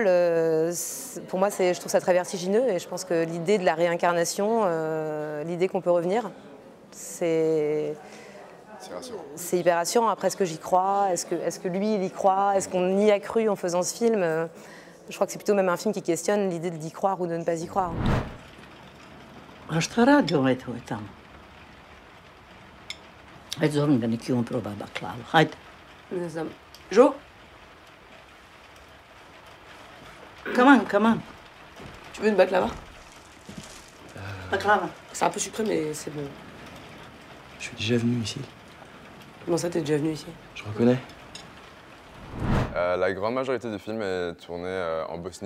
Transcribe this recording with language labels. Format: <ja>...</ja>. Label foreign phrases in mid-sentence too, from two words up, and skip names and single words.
<fr>Pour moi, je trouve ça très vertigineux et je pense que l'idée de la réincarnation, l'idée qu'on peut revenir, c'est hyper rassurant. Après, est-ce que j'y crois? Est-ce que lui, il y croit? Est-ce qu'on y a cru en faisant ce film? Je crois que c'est plutôt même un film qui questionne l'idée d'y croire ou de ne pas y croire.</fr> <bs>A šta radi ovaj tvoj tamo? Ajde, zovem ga, neki on proba baklavu. Hajde. Ne znam. Jo?</bs> <en>Come on.</en> <fr>Tu veux une baklava? Baklava. C'est un peu sucré, mais c'est bon. Je suis déjà venu ici. Comment ça, t'es déjà venu ici? Je reconnais. La grande majorité du film est tournée en Bosnie.</fr>